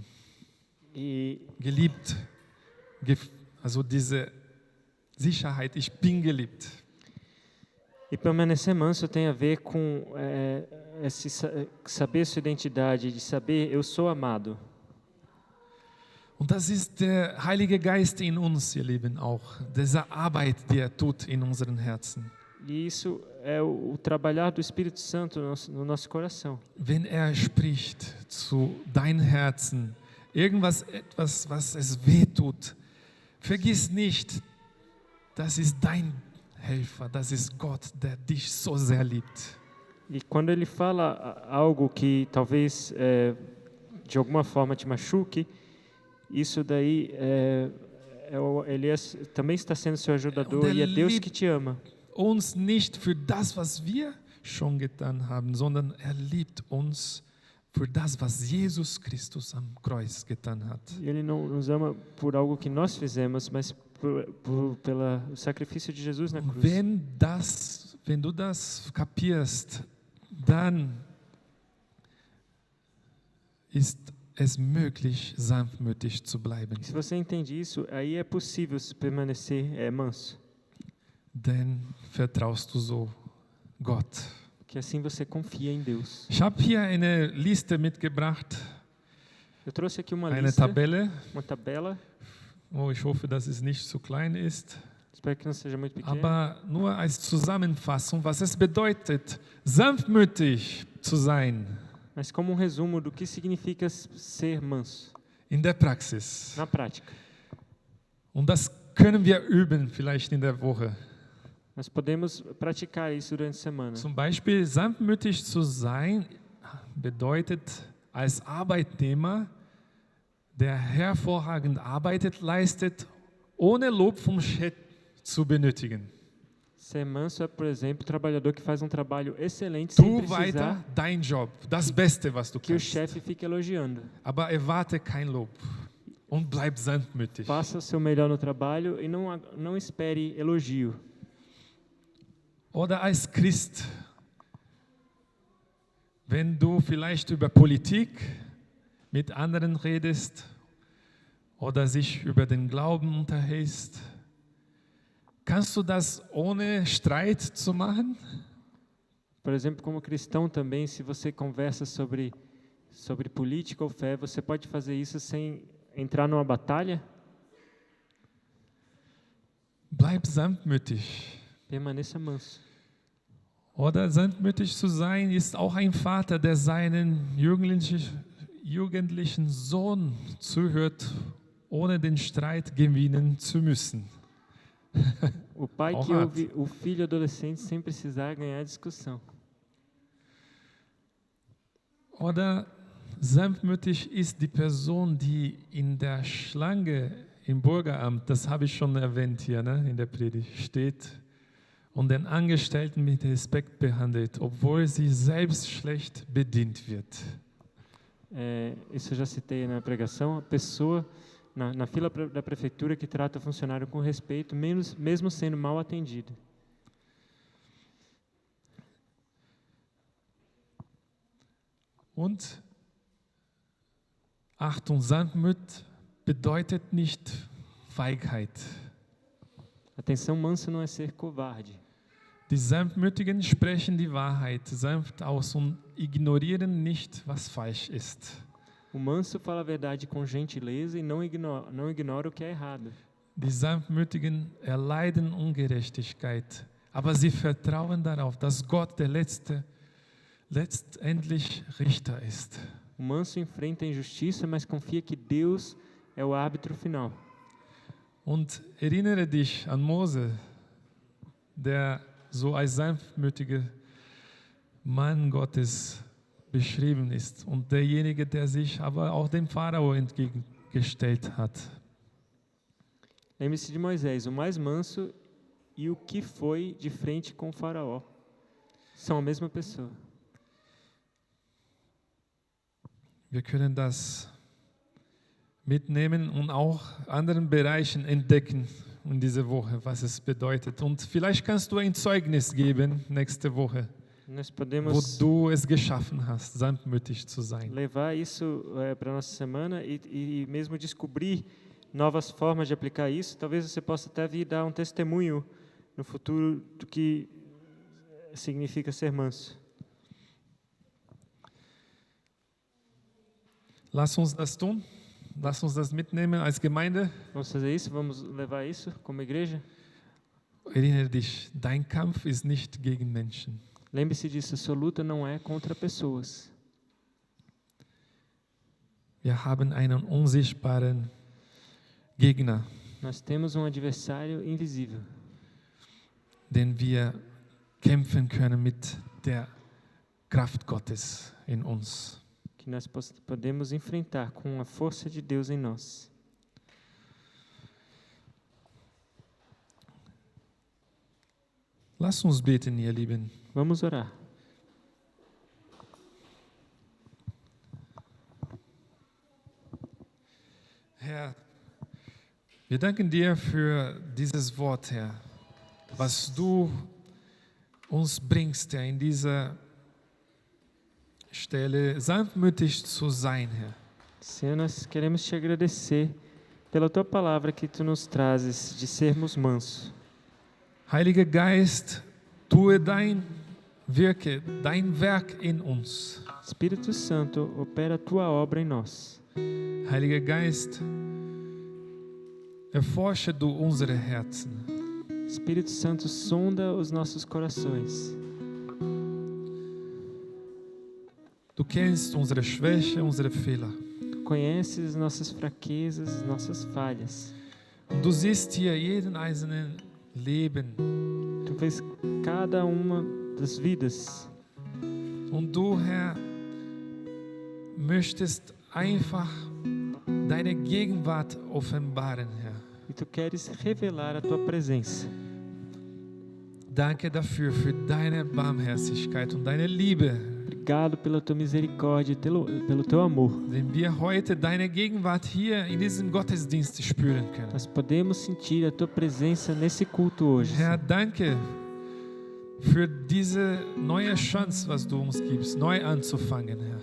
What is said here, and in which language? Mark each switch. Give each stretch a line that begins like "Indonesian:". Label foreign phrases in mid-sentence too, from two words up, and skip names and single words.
German: Geliebt, also diese Sicherheit, ich bin geliebt.
Portuguese: E permanecer manso tem a ver com saber sua identidade, de saber eu sou amado.
German: Und das ist der Heilige Geist in uns, ihr Lieben, auch. Diese Arbeit, die er tut in unseren Herzen.
Portuguese: E isso é o trabalhar do Espírito Santo no nosso coração.
German: Wenn er spricht zu deinem Herzen, etwas, was es weh tut, vergiss nicht, das ist dein Helfer, das ist Gott, der dich so sehr liebt.
Portuguese: E quando ele fala algo que talvez de alguma forma te machuque, isso daí ele também está sendo seu ajudador e é Deus que te ama.
German: Uns nicht für das, was wir schon getan haben, sondern er liebt uns für das, was Jesus Christus am Kreuz getan hat.
Portuguese: Ele não nos ama por algo que nós fizemos, mas pelo sacrifício de Jesus na cruz.
German: Wenn du das kapierst, dann ist es möglich, sanftmütig zu bleiben.
Portuguese: Se você entende isso, aí é possível permanecer manso.
German: Denn vertraust du so Gott.
Portuguese: Que assim você confia em Deus.
German: Ich habe hier eine Liste mitgebracht.
Portuguese: Eu trouxe aqui uma lista, uma tabela.
German: Oh, ich hoffe, dass es nicht zu klein ist.
Portuguese: Espero que não seja muito pequeno.
German: Aber nur als Zusammenfassung, was es bedeutet, sanftmütig zu sein.
Portuguese: Mas como resumo do que significa ser manso.
German: In der Praxis.
Portuguese: Na prática.
German: Und das können wir üben, vielleicht in der Woche.
Portuguese: Nós podemos praticar isso durante a semana.
German: Zum Beispiel, sanftmütig zu sein bedeutet, als Arbeitnehmer, der hervorragend arbeitet, leistet, ohne Lob vom Chef zu benötigen.
Portuguese: Ser manso é, por exemplo, o trabalhador que faz trabalho excelente sem precisar
German: weiter dein Job, das Beste, was du
Portuguese: que o chefe fique elogiando.
German: Aber erwarte kein Lob und bleib sanftmütig.
Portuguese: Faça o seu melhor no trabalho e não espere elogio.
German: Oder als Christ, wenn du vielleicht über Politik mit anderen redest oder sich über den Glauben unterhältst, kannst du das ohne Streit zu machen?
Portuguese: Por exemplo, como cristão também, se você conversa sobre política ou fé, você pode fazer isso sem entrar numa batalha?
German: Bleib sanftmütig.
Portuguese: Permaneça manso.
German: Oder sanftmütig zu sein ist auch ein Vater, der seinen jugendlichen Sohn zuhört, ohne den Streit gewinnen zu müssen.
Portuguese: O pai que ouve o filho adolescente sem precisar ganhar discussão.
German: Oder sanftmütig ist die Person, die in der Schlange im Bürgeramt, das habe ich schon erwähnt hier, in der Predigt, steht und den Angestellten mit Respekt behandelt, obwohl sie selbst schlecht bedient wird.
Portuguese: Isso eu já citei na pregação. A pessoa na fila da prefeitura que trata o funcionário com respeito, mesmo sendo mal atendido.
German: Und Achtung, Sanftmut bedeutet nicht Feigheit.
Portuguese: Atenção, manso não é ser covarde.
German: Die Sanftmütigen sprechen die Wahrheit sanft aus und ignorieren nicht, was falsch ist.
Portuguese: O manso fala a verdade com gentileza e não ignora o que é errado.
German: Die Sanftmütigen erleiden Ungerechtigkeit, aber sie vertrauen darauf, dass Gott der letztendlich Richter ist.
Portuguese: O manso enfrenta a injustiça, mas confia que Deus é o árbitro final.
German: Und erinnere dich an Mose, der so als sanftmütiger Mann Gottes beschrieben ist und derjenige, der sich aber auch dem Pharao entgegengestellt hat.
Portuguese: Lembre-se de Moisés, o mais manso e o que foi de frente com o faraó. São a mesma pessoa.
German: Wir können das mitnehmen und auch anderen Bereichen entdecken in dieser Woche, was es bedeutet. Und vielleicht kannst du ein Zeugnis geben nächste Woche,
Portuguese: Nós
German: wo
Portuguese: podemos
German: du es geschaffen hast, sanftmütig zu sein.
Portuguese: levar isso para a nossa semana e mesmo descobrir novas formas de aplicar isso. Talvez você possa até vir dar um testemunho no futuro do que significa ser manso.
German: Lass uns das tun. Lass uns das mitnehmen als Gemeinde.
Portuguese: Vamos fazer isso? Vamos levar isso como igreja?
German: Erinnere dich, dein Kampf ist nicht gegen Menschen.
Portuguese: Lembre-se disso, a sua luta não é contra pessoas.
German: Wir haben einen unsichtbaren Gegner,
Portuguese: Nós temos um adversário invisível,
German: den wir kämpfen können mit der Kraft Gottes in uns.
Portuguese: que nós podemos enfrentar com a força de Deus em nós.
German: Lass uns beten, ihr Lieben.
Portuguese: Vamos orar.
German: Herr, wir danken dir für dieses Wort, Herr, was du uns bringst, Herr, in dieser Stelle, sanftmütig zu sein, Herr.
Portuguese: Senhor, nós queremos te agradecer pela tua palavra que tu nos trazes de sermos mansos.
German: Heiliger Geist, tue dein Werk in uns.
Portuguese: Espírito Santo, opera a tua obra em nós.
German: Heiliger Geist, erforsche du unsere Herzen.
Portuguese: Espírito Santo, sonda os nossos corações.
German: Du kennst unsere Schwäche, unsere Fehler.
Portuguese: Tu conheces as nossas fraquezas, as nossas falhas.
German: Und du siehst hier jeden einzelnen Leben.
Portuguese: Tu vês cada uma das vidas.
German: Und du, Herr, möchtest einfach deine Gegenwart offenbaren, Herr.
Portuguese: E tu queres revelar a tua presença.
German: Danke dafür, für deine Barmherzigkeit und deine Liebe.
Portuguese: Obrigado pela tua misericórdia, pelo teu amor.
German: Wenn wir heute deine Gegenwart hier in diesem Gottesdienst spüren können.
Portuguese: Nós podemos sentir a tua presença nesse culto hoje.
German: Herr, danke für diese neue Chance, was du uns gibst, neu anzufangen, Herr.